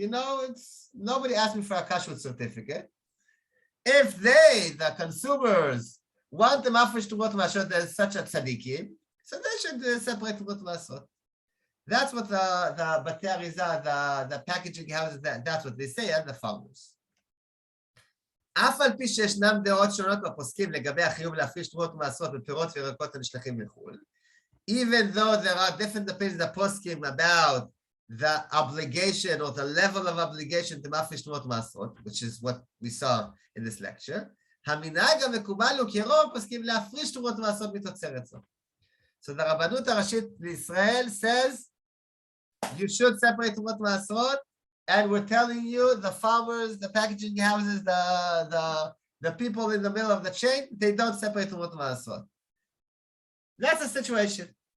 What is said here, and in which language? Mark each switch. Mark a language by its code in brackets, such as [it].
[en] Nobody asked me for a kashrut certificate. If the consumers, want the mafresh Terumot and Ma'aserot, there's such a tzaddikim, so they should separate Terumot and Ma'aserot. That's what the Batei Arizah, the packaging houses, that's what they say, and the farmers. [he] אף על פי שישנם דעות שונות בפוסקים לגבי החיוב להפריש תרומות ומעשרות בפירות וירקות הנשלחים מחו"ל, [en] even though there are different opinions that poskim about the obligation or the level of obligation to mafresh Terumot ומעשרות, which is what we saw in this lecture, [he] המנהג המקובל הוא כי רוב פוסקים להפריש תרומות ומעשרות מתוצרת זו. [en] So the רבנות הראשית בישראל says you should separate Terumot ומעשרות, and we're telling you the farmers, the packaging houses, the people in the middle of the chain, they don't separate Terumot and Ma'aserot. That's the situation.